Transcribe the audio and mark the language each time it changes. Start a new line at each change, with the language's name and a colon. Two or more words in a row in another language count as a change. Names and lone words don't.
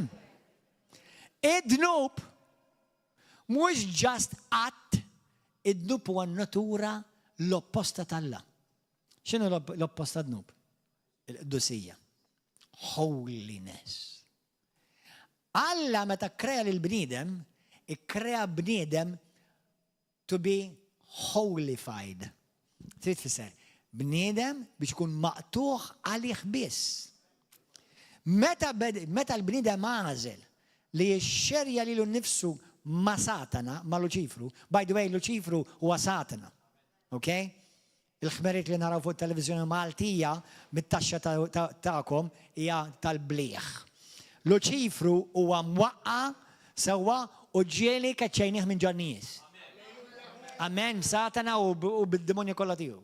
Maltese: Id-dnub mhux just att, id-dnub huwa natura l-opposta tal-Alla. X'inhu l-opposta dnub? Il-qdusija.
English: Holiness.
Maltese: Alla meta krea lil-bniedem, ikkrea bniedem
English: to be holified.
Maltese: Trid tfisser, bniedem biex ikun maqtuħ għalih biss. Meta l-bniedem għażel li jixxerja lilu nnifsu ma' Satana, ma' Luċifru,
English: by the way,
Maltese: Luċifru huwa Satana. Okay? Il-ħmeriet li naraw fuq televizjoni Maltija mit-taxxa tagħkom hija tal-blieħ. Luċifru huwa mwaqqa sewwa u ġieli kaċċejnih minn ġannies. Amen, Satana u bid-demonja kollha tiegħu.